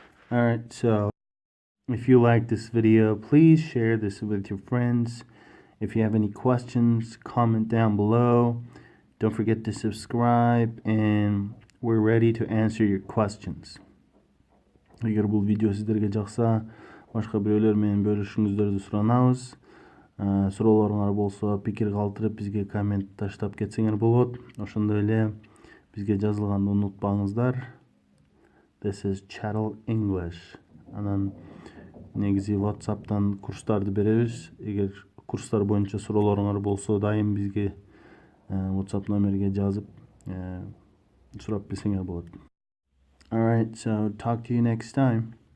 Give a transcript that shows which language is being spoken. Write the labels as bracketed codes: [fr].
[en] Alright, so if you like this video, please share this with your friends. If you have any questions, comment down below. Don't forget to subscribe, and we're ready to answer your questions. [ky] Эгер бул видео сиздерге жакса, башка бирөөлөр менен бөлүшүңүздөрдү суранабыз. Суроолоруңар болсо, пикир калтырып бизге коммент таштап кетсеңер болот. Ошондой эле бизге жазылганды унутпаңыздар. [en] This is Chattel English. [ky] Анан негизи вотсаптан курстарды беребиз. Эгер курстар боюнча суроолоруңар болсо, дайым бизге вотсап номерге жазып сурап билсеңер болот. [en] Alright, so talk to you next time.